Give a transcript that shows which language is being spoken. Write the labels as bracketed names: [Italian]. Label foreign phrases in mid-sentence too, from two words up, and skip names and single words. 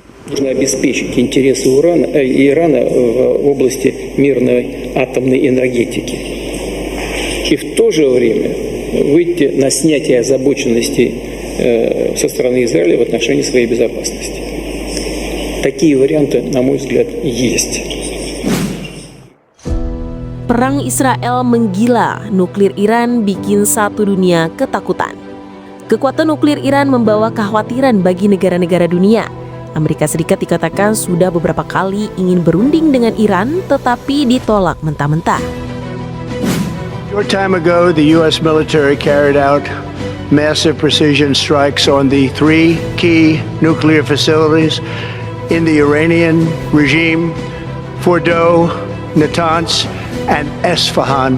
[Russian] Нужно обеспечить интересы Ирана в области мирной атомной энергетики. И в то же время выйти на снятие озабоченности со стороны Израиля в отношении своей безопасности. Такие варианты, на мой взгляд, есть. [Indonesian] Perang Israel menggila, nuklir Iran bikin satu dunia ketakutan. Kekuatan nuklir Iran membawa kekhawatiran bagi negara-negara dunia. Amerika Serikat dikatakan sudah beberapa kali ingin berunding dengan Iran, tetapi ditolak mentah-mentah. [English] Short time ago, the U.S. military carried out massive precision strikes on the three key nuclear facilities in the Iranian regime: Fordow, Natanz, and Esfahan.